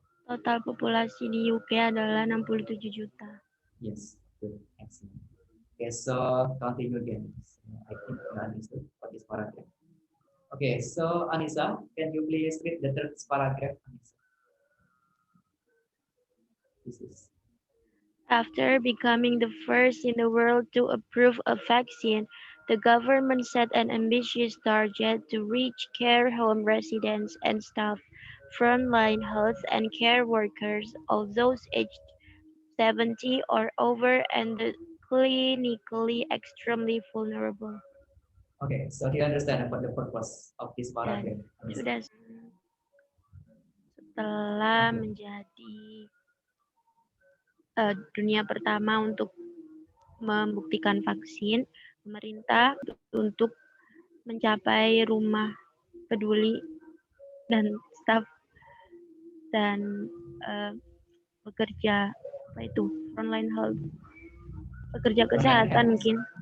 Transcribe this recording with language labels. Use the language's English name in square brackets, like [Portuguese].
[Indonesian] Total populasi di UK adalah 67 juta. [English] Yes, good, excellent. Okay, so continue again. I think you understood what is paragraph. Okay, so Anissa, can you please read the third paragraph, Anissa? This is. After becoming the first in the world to approve a vaccine, the government set an ambitious target to reach care home residents and staff, frontline health and care workers, all those aged 70 or over, and the clinically extremely vulnerable. Okay, so do you understand about the purpose of this paragraph? [Indonesian] Sudah setelah menjadi dunia pertama untuk membuktikan vaksin, pemerintah untuk mencapai rumah peduli dan staf dan pekerja apa itu frontline health, pekerja kesehatan mungkin.